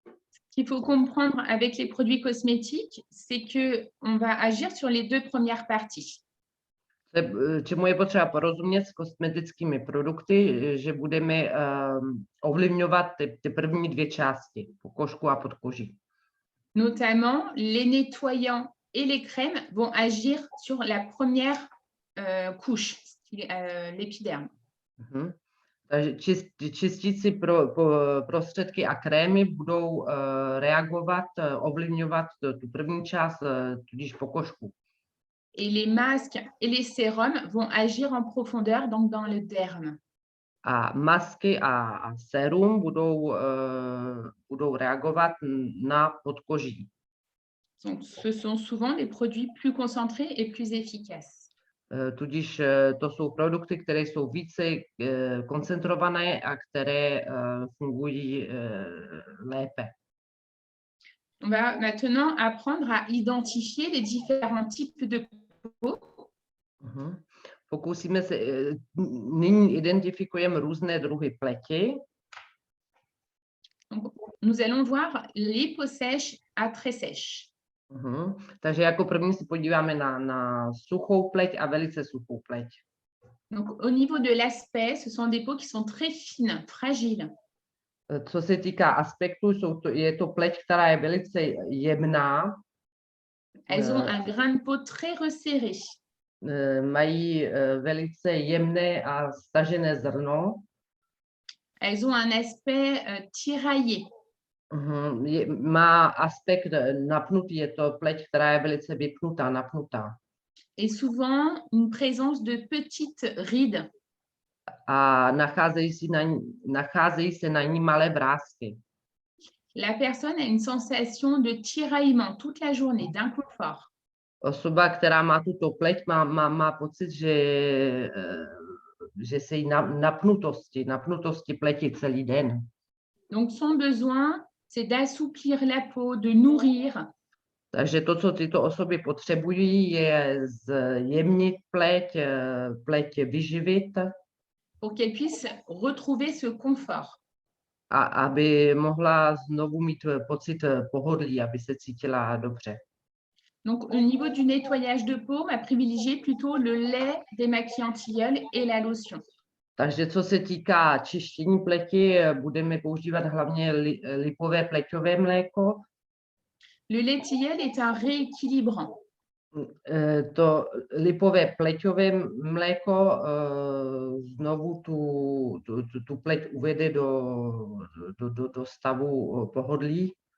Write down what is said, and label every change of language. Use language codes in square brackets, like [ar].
[fr] Ce qu'il faut comprendre avec les produits cosmétiques, c'est qu'on va agir sur les 2 premières parties. [cs] Čemu je potřeba porozumět s kosmetickými produkty, že budeme ovlivňovat ty první 2 části, pokožku a podkoží. [fr] Notamment, les nettoyants et les crèmes vont agir sur la première couche, l'épiderme. [cs] Takže čistící prostředky a krémy budou reagovat, ovlivňovat tu první část, tudíž pokožku. [fr] Et les masques et les sérums vont agir en profondeur, donc dans le derme. [cs] A masky a sérum budou reagovat na podkoží. [fr] Donc, ce sont souvent des produits plus concentrés et plus efficaces. [cs] Tudíž to jsou produkty, které jsou více koncentrované a které fungují lépe. [fr] On va maintenant apprendre à identifier les différents types de peau. [cs] Pokusíme se, nyní identifikujeme různé druhy pleti. [fr] Donc, nous allons voir les peaux sèches à très sèches. [cs] Takže jako první se podíváme na suchou pleť a velice suchou pleť. [fr] Donc, au niveau de l'aspect, ce sont des peaux qui sont très fines, fragiles. [cs] Co se týká aspektu, je to pleť, která je velice jemná. [fr] Elles ont un grain de peau très resserré. [cs] Mají velice jemné a stažené zrno. [fr] Elles ont un aspect tiraillé. [cs] Má aspekt napnutý, je to pleť, která je velice vypnutá, napnutá. [fr] Et souvent une présence de petites rides. [cs] A nacházejí se na ní malé vrásky. [fr] La personne a une sensation de tiraillement toute la journée, d'inconfort. [cs] Osoba, která má tuto pleť, má pocit, že se jí napnutosti pleti celý den. [fr] Donc son besoin, c'est d'assouplir la peau, de nourrir. [cs] Takže to, co tyto osoby potřebují, je zjemnit pleť vyživit. [fr] Pour qu'elle puisse retrouver ce confort. [cs] A aby mohla znovu mít pocit pohodlí, aby se cítila dobře. [fr] Donc, au niveau du nettoyage de peau, on va privilégier plutôt le lait démaquillant tilleul et la lotion. [cs] Takže co se týká čištění pleti, budeme používat hlavně lipové pleťové mléko. [fr] Le lait tilleul est un rééquilibrant. [cs] To lipové pleťové mléko znovu tu pleť uvede do stavu pohodlí.